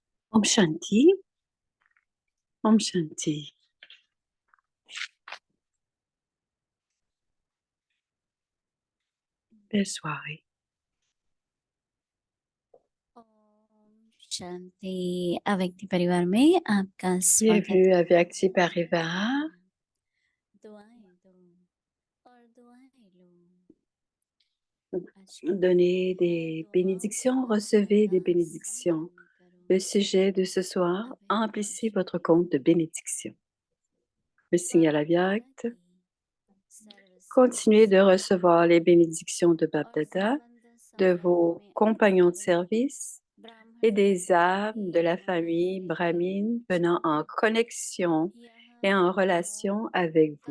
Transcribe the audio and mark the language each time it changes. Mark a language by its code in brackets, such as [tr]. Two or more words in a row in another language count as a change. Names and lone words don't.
[hi] Om Shanti. Om Shanti. [fr] Belle soirée. [hi] शांति अव्यक्ति परिवार में आपका स्वागत [fr] Bienvenue à Vyakti Parivara. [hi] दुआएं दो और दुआएं लो। [fr] Donnez des bénédictions, recevez des bénédictions. Le sujet de ce soir, emplissez votre compte de bénédictions. Le signal à Vyakt. Continuez de recevoir les bénédictions de Bapdada, de vos compagnons de service et des âmes de la famille brahmine venant en connexion et en relation avec vous.